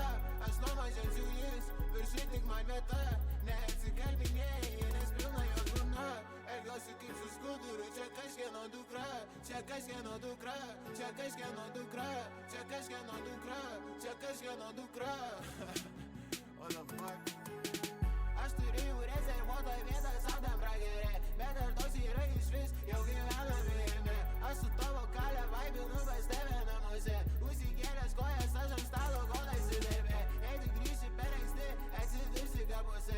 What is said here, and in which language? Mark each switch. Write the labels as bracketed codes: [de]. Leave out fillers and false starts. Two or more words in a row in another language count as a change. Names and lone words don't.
[lt] Aš nuo mažens jau jis, viršui tik man vieta. Neatsikalbinėjai, nes pilna jo burna. Elgiuosi kaip su skuduru, čia kažkieno dukra. Čia kažkieno dukra, čia kažkieno dukra. Čia kažkieno dukra, čia kažkieno dukra. [en] What the fuck? [lt] Aš turėjau rezervuotą vietą saudam pragerė, bet ar tos yra iš vis, jau gyvename jame. Aš su tavo kalė vaibinu pas tave namuose. Užsikėlęs kojas aš ant stalo kol įsidėbė. Jei tu grįši per anksti, atsidursi kapuose.